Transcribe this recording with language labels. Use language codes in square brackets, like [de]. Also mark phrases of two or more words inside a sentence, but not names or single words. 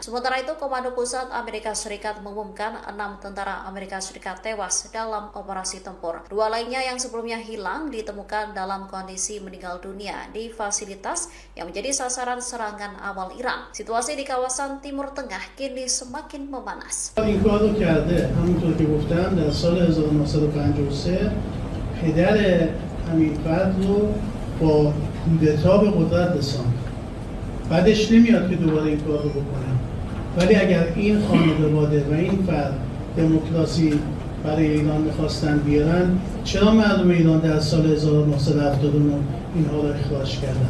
[id] Sementara itu, Komando Pusat Amerika Serikat mengumumkan 6 tentara Amerika Serikat tewas dalam operasi tempur. 2 lainnya yang sebelumnya hilang ditemukan dalam kondisi meninggal dunia di fasilitas yang menjadi sasaran serangan awal Iran. Situasi di kawasan Timur Tengah kini semakin memanas. [fa] این کار رو کرده همونطور که گفتم در سال 1953 پدر همین فرد رو با کودتا به قدرت رساند. بعدش نمیاد که دوباره این کار رو بکنه. ولی اگر این خانواده و این فرد دموکراسی برای ایران میخواستن بیارن، چرا مردم ایران در سال 1979 اینها رو اخراج کردن؟